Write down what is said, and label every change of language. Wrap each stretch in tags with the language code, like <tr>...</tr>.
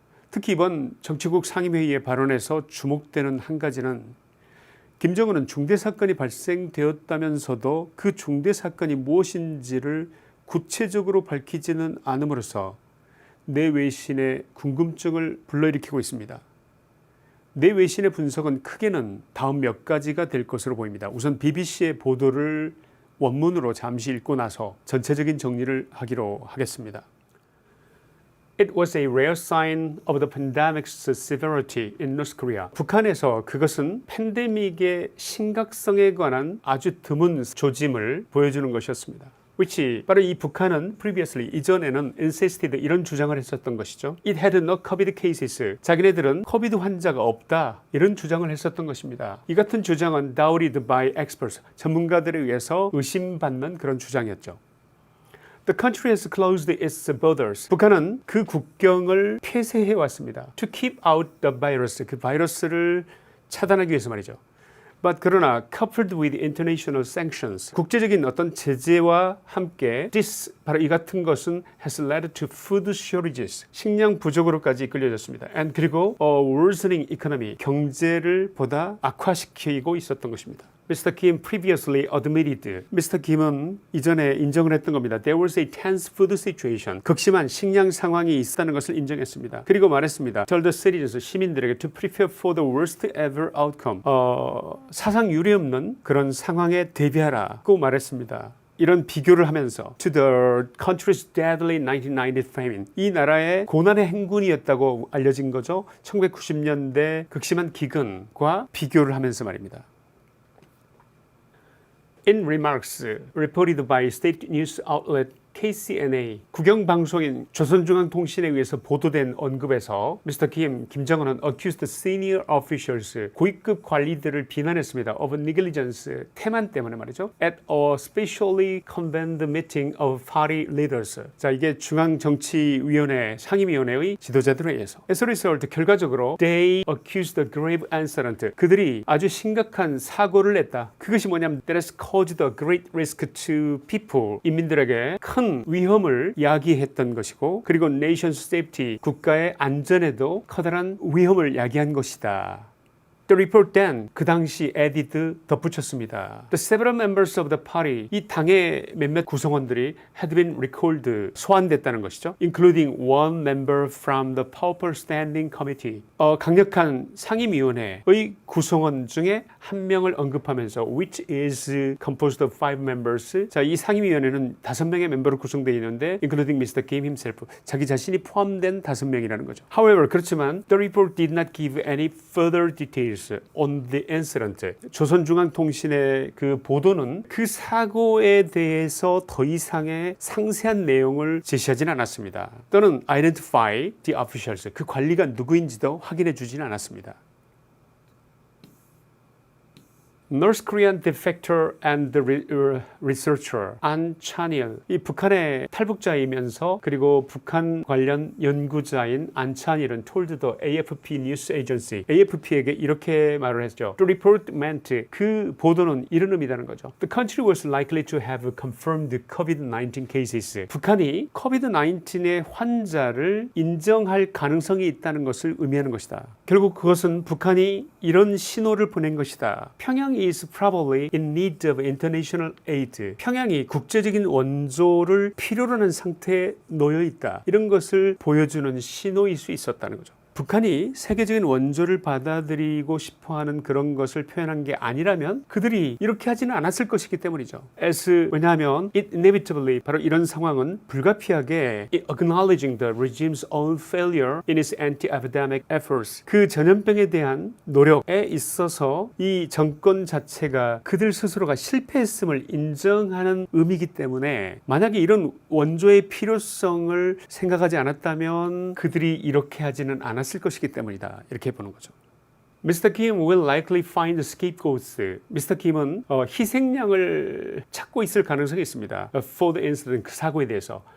<ko>특히 이번 정치국 상임회의의 발언에서 주목되는 한 가지는, 김정은은 중대사건이 발생되었다면서도 그 중대사건이 무엇인지를 구체적으로 밝히지는 않음으로써 내외신의 궁금증을 불러일으키고 있습니다. 내외신의 분석은 크게는 다음 몇 가지가 될 것으로 보입니다. 우선 BBC의 보도를 원문으로 잠시 읽고 나서 전체적인 정리를 하기로 하겠습니다.</ko> <en>It was a rare sign of the pandemic's severity in North Korea.</en> <ko>북한에서 그것은 팬데믹의 심각성에 관한 아주 드문 조짐을 보여주는 것이었습니다.</ko> <en>which</en> <ko>바로 이 북한은</ko> <en>previously</en> <ko>이전에는</ko> <en>insisted</en> <ko>이런 주장을 했었던 것이죠.</ko> <en>It had no COVID cases.</en> <ko>자기네들은 코비드 환자가 없다, 이런 주장을 했었던 것입니다. 이 같은 주장은</ko> <en>doubted by experts.</en> <ko>전문가들에 의해서 의심받는 그런 주장이었죠.</ko> <en>The country has closed its borders.</en> <ko>북한은 그 국경을 폐쇄해 왔습니다.</ko> <en>To keep out the virus.</en> <ko>그 바이러스를 차단하기 위해서 말이죠.</ko> <en>But</en> <ko>그러나</ko> <en>coupled with international sanctions.</en> <ko>국제적인 어떤 제재와 함께</ko> <en>this</en> <ko>바로 이 같은 것은</ko> <en>has led to food shortages.</en> <ko>식량 부족으로까지 이끌려졌습니다.</ko> <en>And</en> <ko>그리고</ko> <en>worsening economy.</en> <ko>경제를 보다 악화시키고 있었던 것입니다.</ko> <en>Mr. Kim previously admitted. Mr.</en> <ko>Kim은 이전에 인정을 했던 겁니다.</ko> <en>There was a tense food situation.</en> <ko>극심한 식량 상황이 있었다는 것을 인정했습니다. 그리고 말했습니다.</ko> <en>Tell the citizens,</en> <ko>시민들에게</ko> <en>to prepare for the worst ever outcome.</en> <ko>사상 유례 없는 그런 상황에 대비하라고 말했습니다. 이런 비교를 하면서</ko> <en>to the country's deadly 1990 famine.</en> <ko>이 나라의 고난의 행군이었다고 알려진 거죠. 1990년대 극심한 기근과 비교를 하면서 말입니다.</ko> <en>In remarks reported by state news outlet KCNA,</en> <ko>국영방송인 조선중앙통신에 의해서 보도된 언급에서</ko> <en>Mr.</en> <ko>김정은은</ko> <en>accused senior officials,</en> <ko>고위급 관리들을 비난했습니다.</ko> <en>of negligence,</en> <ko>태만 때문에 말이죠.</ko> <en>at a specially convened meeting of party leaders.</en> <ko>자, 이게 중앙정치위원회, 상임위원회의 지도자들에 의해서.</ko> <en>As a result,</en> <ko>결과적으로</ko> <en>they accused the grave incident.</en> <ko>그들이 아주 심각한 사고를 냈다. 그것이 뭐냐면</ko> <en>that has caused a great risk to people.</en> <ko>인민들에게 큰 위험을 야기했던 것이고, 그리고</ko> <en>nation's safety,</en> <ko>국가의 안전에도 커다란 위험을 야기한 것이다.</ko> <en>The report then,</en> <ko>그 당시</ko> <en>added,</en> <ko>덧붙였습니다.</ko> <en>The several members of the party,</en> <ko>이 당의 몇몇 구성원들이</ko> <en>had been recalled,</en> <ko>소환됐다는 것이죠.</ko> <en>Including one member from the powerful standing committee.</en> <ko>강력한 상임위원회의 구성원 중에 한 명을 언급하면서</ko> <en>which is composed of 5 members.</en> <ko>자, 이 상임위원회는 5명의 멤버로 구성되어 있는데</ko> <en>including Mr. Kim himself,</en> <ko>자기 자신이 포함된 5명이라는 거죠.</ko> <en>However,</en> <ko>그렇지만</ko> <en>the report did not give any further details. News on the incident.</en> <ko>조선중앙통신의 그 보도는 그 사고에 대해서 더 이상의 상세한 내용을 제시하진 않았습니다. 또는</ko> <en>identify the officials.</en> <ko>그 관리가 누구인지도 확인해 주진 않았습니다.</ko> <en>North Korean defector and researcher An Chanil.</en> <ko>이 북한의 탈북자이면서 그리고 북한 관련 연구자인 안 찬일은</ko> <en>told the AFP news agency,</en> <ko>AFP에게 이렇게 말을 했죠.</ko> <en>The report meant,</en> <ko>그 보도는 이런 의미라는 거죠.</ko> <en>The country was likely to have confirmed COVID-19 cases.</en> <ko>북한이 COVID-19의 환자를 인정할 가능성이 있다는 것을 의미하는 것이다. 결국 그것은 북한이 이런 신호를 보낸 것이다.</ko> <en>평양 is probably in need of international aid.</en> <ko>평양이 국제적인 원조를 필요로 하는 상태에 놓여 있다. 이런 것을 보여주는 신호일 수 있었다는 거죠. 북한이 세계적인 원조를 받아들이고 싶어하는 그런 것을 표현한 게 아니라면 그들이 이렇게 하지는 않았을 것이기 때문이죠. 왜냐하면</ko> <en>it inevitably,</en> <ko>바로 이런 상황은 불가피하게</ko> <en>acknowledging the regime's own failure in its anti-epidemic efforts,</en> <ko>그 전염병에 대한 노력에 있어서 이 정권 자체가 그들 스스로가 실패했음을 인정하는 의미이기 때문에 만약에 이런 원조의 필요성을 생각하지 않았다면 그들이 이렇게 하지는 않았을 것이기 때문이다. 이렇게 보는 거죠. Mr.</ko> <en>Kim will likely find scapegoats. Mr.</en> <ko>Kim은 희생양을 찾고 있을 가능성이 있습니다.</ko> <en>For the incident,</en> <ko>그 사고에 대해서.</ko>